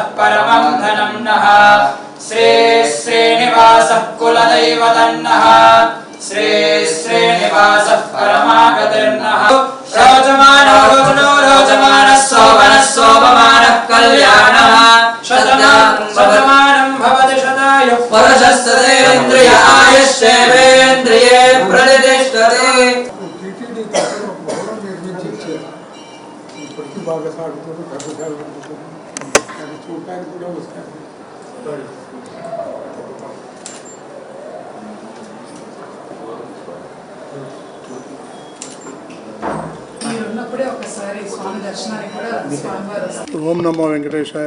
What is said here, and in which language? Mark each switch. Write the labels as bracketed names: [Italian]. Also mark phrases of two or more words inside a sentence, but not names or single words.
[Sanskrit] परमं धनं नः श्री श्रीनिवासः कुलदैवदन्नः श्री श्रीनिवासः परमागतिर्नः रोचमानो रोचनो रोचमानः सोमनः सोममानः कल्याणः शतमानं भवति शतायुः पुरुषस्तेन्द्रिय आयुष्येवेन्द्रिये प्रतिष्ठते. [Telugu] బాగా సాగుతుంది, పెద్దగా ఉంటుంది, అది చూడటానికి కూడా వస్తారు. [Sanskrit] ఓం నమో వెంకటేశాయ.